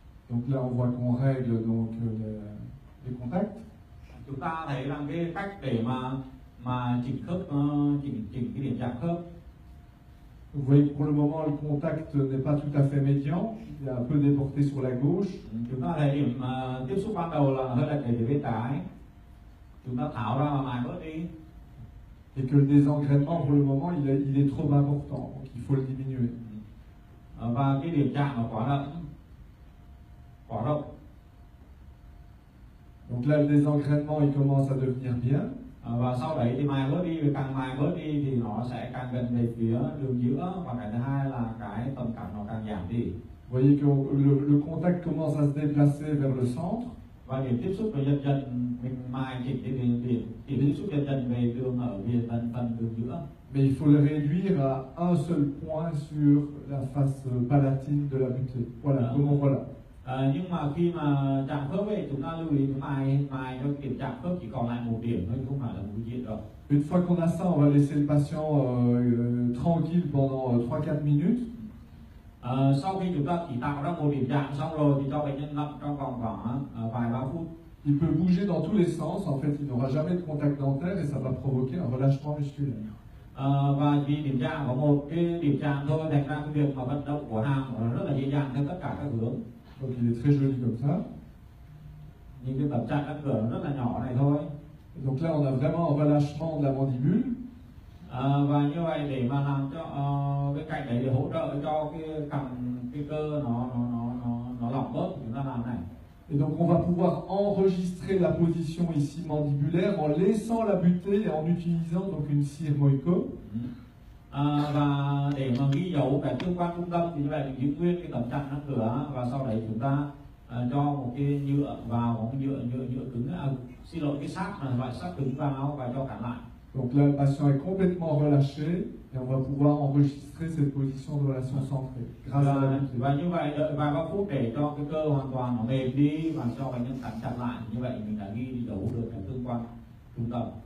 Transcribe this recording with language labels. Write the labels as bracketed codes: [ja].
[fr] Donc là, on voit qu'on règle donc les contacts. [vi] Chúng ta thấy rằng cái cách để mà chỉnh khớp, chỉnh cái điểm chạm khớp. [fr] Vous voyez que pour le moment, le contact n'est pas tout à fait médian, il est un peu déporté sur la gauche. [vi] Chúng ta thấy điểm tiếp xúc ban đầu là hơi lệch về bên trái. Chúng ta tháo ra và mài bớt đi. [fr] Et que le désengrainement, pour le moment, il est trop important, donc il faut le diminuer. [vi] Và cái điểm chạm nó quá rộng. [fr] Donc là, le désengrainement, il commence à devenir bien. [vi] Và sau đấy thì mài bớt đi, càng mài bớt đi thì nó sẽ càng gần về phía đường giữa, và cái thứ hai là cái tầm cẳng nó càng giảm đi. [fr] Vous voyez que le contact commence à se déplacer vers le centre. [vi] Và điểm tiếp xúc dần dần mình mài chỉnh thì điểm tiếp xúc dần dần về đường ở về phần đường giữa. [fr] Mais il faut le réduire à un seul point sur la face palatine de la butée. Voilà, comment voilà. [vi] Nhưng mà khi mà chạm khớp ấy, chúng ta lưu ý mài cho điểm chạm khớp chỉ còn lại một điểm thôi, không phải là một diện đâu. [fr] Une fois qu'on a ça, on va laisser le patient tranquille pendant 3-4 minutes. [vi] Sau khi chúng ta chỉ tạo ra một điểm chạm xong rồi thì cho bệnh nhân nằm trong vòng khoảng vài ba phút. [fr] Il peut bouger dans tous les sens, en fait il n'aura jamais de contact dentaire et ça va provoquer un relâchement musculaire. [vi] Và vì điểm chạm có một cái điểm chạm thôi, thành ra cái việc mà vận động của hàm rất là dễ dàng theo tất cả các hướng. [fr] Donc il est très joli comme ça. [vi] Những cái tập chạm răng cửa nó rất là nhỏ này thôi. [fr] Donc là on a vraiment un relâchement de la mandibule. [vi] Và như vậy để mà làm cho cái cạnh đấy để hỗ trợ cho cái cơ nó lỏng bớt thì chúng ta làm này. [fr] Et donc on va pouvoir enregistrer la position ici mandibulaire en laissant la butée et en utilisant donc une cire Moico. [vi] Và để mà ghi dấu cái tương quan trung tâm thì như vậy mình giữ nguyên cái tấm chắn răng cửa, và sau đấy chúng ta cho một cái nhựa vào, một cái nhựa cứng, xin lỗi, cái sắt là loại sắt cứng vào và cho cản lại. [fr] Donc là, le patient est complètement relâché et on va pouvoir enregistrer cette position de relation centrée grâce à la butée. [vi] Và như vậy đợi vài ba phút để cho cái cơ hoàn toàn nó mềm đi và cho bệnh nhân cắn chặt lại. Như vậy mình đã ghi dấu được cái tương quan trung tâm.